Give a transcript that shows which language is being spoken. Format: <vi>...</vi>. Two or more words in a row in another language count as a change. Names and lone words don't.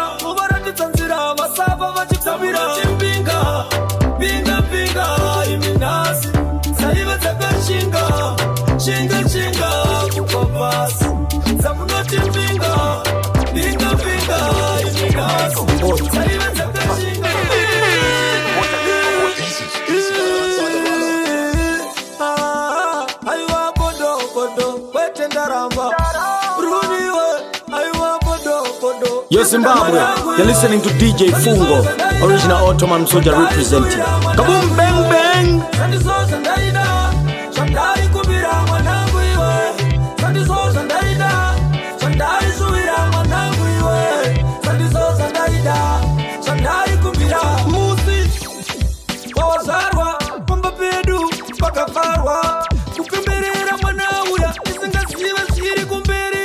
<sn>muvaratidza nzira vasava vachitsamira chimbinga binga iminasi dzaiva dzakashinga chinga kupapasi dzamunotimbinga binga iminasi dzaiva dzakashinga aiwa bodo kwete ndaramba runiwe aiwa bodo</sn> <en>Yo Zimbabwe, you're listening to DJ Fungo, original Ottoman soldier representing. Kaboom bang bang.</en> <sn>Sandizoza ndaida Shandai kubira mwanangu iwe Sandizoza ndaida Shandai suwira mwanangu iwe Sandizoza ndaida Shandai kubira musi wawazarwa pamba pedu pakafarwa kupemberera mwana uya isingazive zviri kumberi</sn>